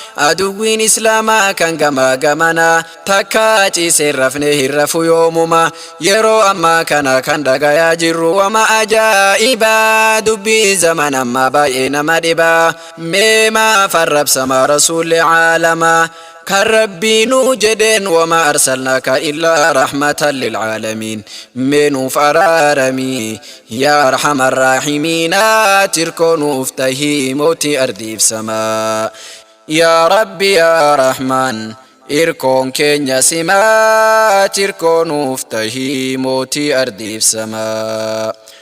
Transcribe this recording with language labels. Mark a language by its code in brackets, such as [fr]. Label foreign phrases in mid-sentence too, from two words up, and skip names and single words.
[om] Aduwwiin Islaamaa kan gamaa gamanaa, takka ciisee hin rafne hin rafu yoomuma. Yeroo ammaa kana kan dhagayaa jirru wama ajaa'ibaa, dubbii zaman ammaa baay'ee nama dhibaa. Mee maaf arrabsama Rasuulli caalamaa? Kan Rabbii nu jedheen, [ar] "وما أرسلناك إلا رحمة للعالمين." [om] Mee nuuf araarami, [ar] يا أرحم الراحمين, [om] ati irkoo nuuf tahii mootii ardiif samaa. Yaa Rabbi, yaa Rahmaan, irkoon keenya simaa, ati irkoo nuuf tahii mootii ardiif samaa.